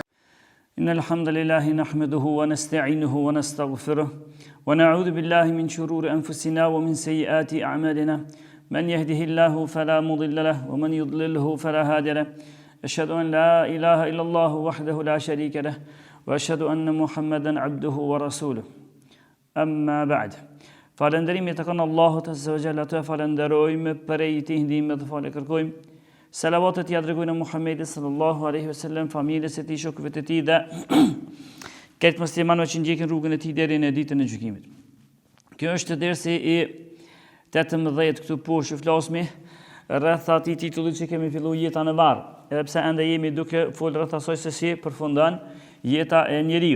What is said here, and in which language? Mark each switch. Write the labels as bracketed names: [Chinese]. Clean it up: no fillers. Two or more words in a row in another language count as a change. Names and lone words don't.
[Arabic] إن الحمد لله نحمده ونستعينه ونستغفره ونعوذ بالله من شرور أنفسنا ومن سيئات أعمالنا من يهده الله فلا مضل له ومن يضلله فلا هادي له أشهد أن لا إله إلا الله وحده لا شريك له وأشهد أن محمدا عبده ورسوله أما بعد [Albanian] falënderimi të kanë Allahut [Arabic] عز وجل, [Albanian] të falenderojmë për e ti ndihmë dhe falë kërkojmë. Salavatet ja dërgojnë Muhammedit [Arabic] صلى الله عليه وسلم, [Albanian] familjes së tij, shokëve të tij dhe këtë muslimanëve që ndjekin rrugën e tij deri në ditën e gjykimit. Kjo është dersi i 18 këtu poshtë, flasmi rreth atij titullit që kemi filluar jeta në varr, edhe pse ende jemi duke folur rreth asaj se si përfundon jeta e njeriu.